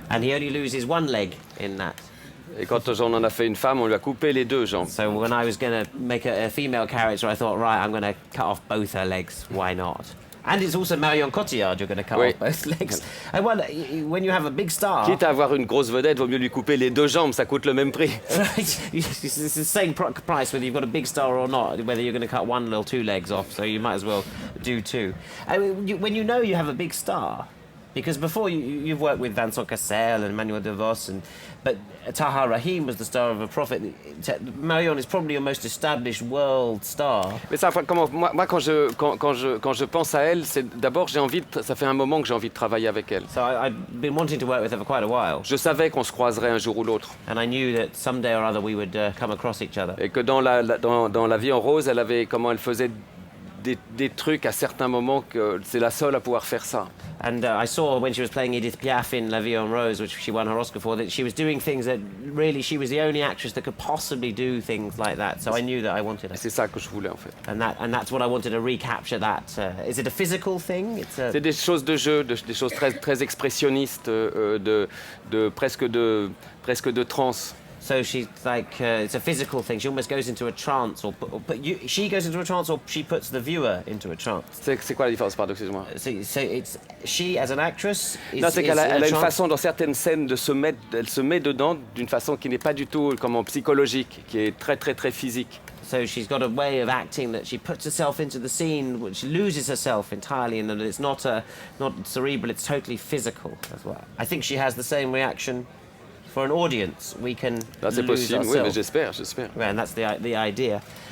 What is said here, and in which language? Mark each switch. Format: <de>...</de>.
<en>And he only loses one leg in that.</en> <fr>Et quand on en a fait une femme, on lui a coupé les deux jambes.</fr> <en>So when I was going to make a female character, I thought, right, I'm going to cut off both her legs. Why not? And it's also Marion Cotillard you're going to cut off both legs. I wonder, when you have a big star...</en> <fr>Quitte à avoir une grosse vedette, vaut mieux lui couper les deux jambes, ça coûte le même prix.</fr> <en>Right, it's the same price whether you've got a big star or not, whether you're going to cut one or two legs off, so you might as well do two. I mean, when you know you have a big star... Because before you've worked with Vincent Cassel and Manuel de Vos, but Taha Rahim was the star of A Prophet. Marion is probably your most established world star.</en> <fr>Mais ça, moi quand je pense à elle, c'est d'abord ça fait un moment que j'ai envie de travailler avec elle.</fr> <en>So I've been wanting to work with her for quite a while.</en> <fr>Je savais qu'on se croiserait un jour ou l'autre.</fr> <en>And I knew that someday or other we would come across each other.</en> <fr>Et que dans la vie en rose, elle faisait des trucs à certains moments que c'est la seule à pouvoir faire ça.</fr> <en>And I saw when she was playing Edith Piaf in La Vie en Rose, which she won her Oscar for, that she was doing things that really she was the only actress that could possibly do things like that. So I knew that I wanted her.</en> <fr>C'est ça que je voulais en fait.</fr> <en>And that's what I wanted to recapture. That is it a physical thing?</en> <fr>C'est des choses de jeu, des choses très expressionnistes, presque de trance.</fr> <en>So she's like, it's a physical thing. She almost goes into a trance, she goes into a trance, or she puts the viewer into a trance.</en> <fr>C'est quoi la différence, pardon, excuse-moi?</fr> <en>So it's she as an actress.</en> <fr>Non, c'est qu'elle a une façon dans certaines scènes elle se met dedans d'une façon qui n'est pas du tout psychologique, qui est très très très physique.</fr> <en>So she's got a way of acting that she puts herself into the scene, which loses herself entirely, and it's not cerebral, it's totally physical as well. I think she has the same reaction for an audience. We can</en> <fr>c'est</fr> <en>lose</en> <fr>possible,</fr> <en>ourselves.</en> <fr>oui, mais j'espère.</fr> <en>Yeah, and that's the idea.</en>